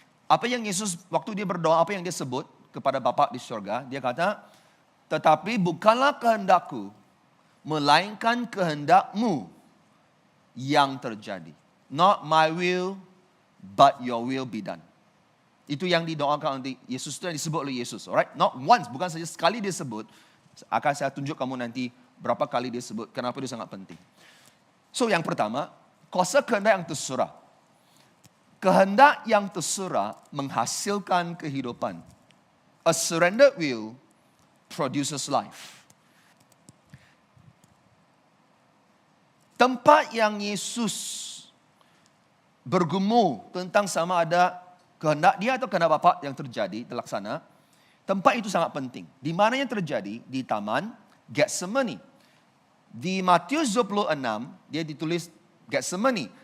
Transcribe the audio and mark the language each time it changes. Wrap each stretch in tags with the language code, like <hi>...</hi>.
<ms>Apa yang Yesus waktu dia berdoa, apa yang dia sebut kepada Bapa di surga, dia kata, tetapi bukanlah kehendakku, melainkan kehendakmu yang terjadi.</ms> <en>Not my will, but your will be done.</en> <ms>Itu yang didoakan oleh Yesus, itu yang disebut oleh Yesus.</ms> <en>Alright? Not once,</en> <ms>bukan saja sekali dia sebut. Akan saya tunjuk kamu nanti berapa kali dia sebut, kenapa dia sangat penting. So yang pertama, kuasa kehendak yang terserah. Kehendak yang terserah menghasilkan kehidupan.</ms> <en>A surrendered will produces life.</en> <ms>Tempat yang Yesus bergumul tentang sama ada kehendak dia atau kehendak Bapa yang terjadi, terlaksana. Tempat itu sangat penting. Di mana yang terjadi? Di Taman Getsemani. Di Matius 26, dia ditulis Getsemani.</ms>